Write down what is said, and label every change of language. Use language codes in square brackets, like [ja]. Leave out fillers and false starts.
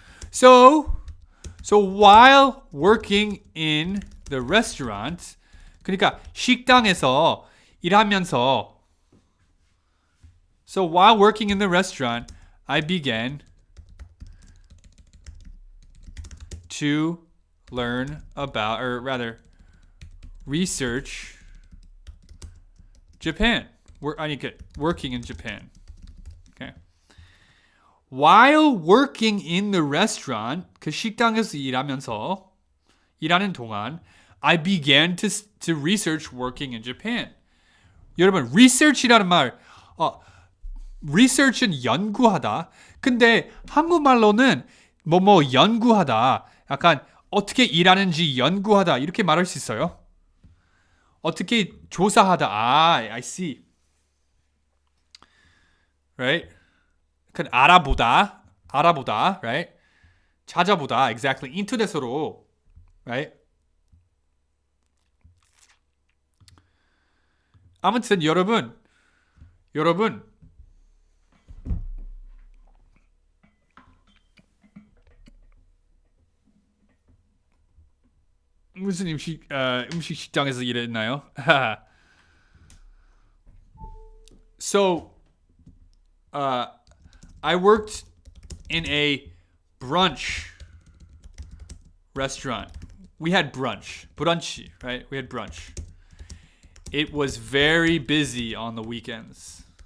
[en] So while working in the restaurant, [ko] 그러니까 식당에서 일하면서 [en] So while working in the restaurant, I began to learn about, or rather, research Japan. Working in Japan. Okay. While working in the restaurant, [ko] 그 식당에서 일하는 동안, [en] I began to research working in Japan. [ko] 여러분, research이라는 말, research는 연구하다. 근데 한국말로는 연구하다. 약간 어떻게 일하는지 연구하다. 이렇게 말할 수 있어요. 어떻게 조사하다. [en] I see. Right? [ko] 약간 알아보다, right? 찾아보다, exactly. 인터넷으로, right? 아무튼 여러분 무슨 음식 식당에서 일했나요? [en] So, I worked in a brunch restaurant. We had brunch, right? We had brunch. It was very busy on the weekends.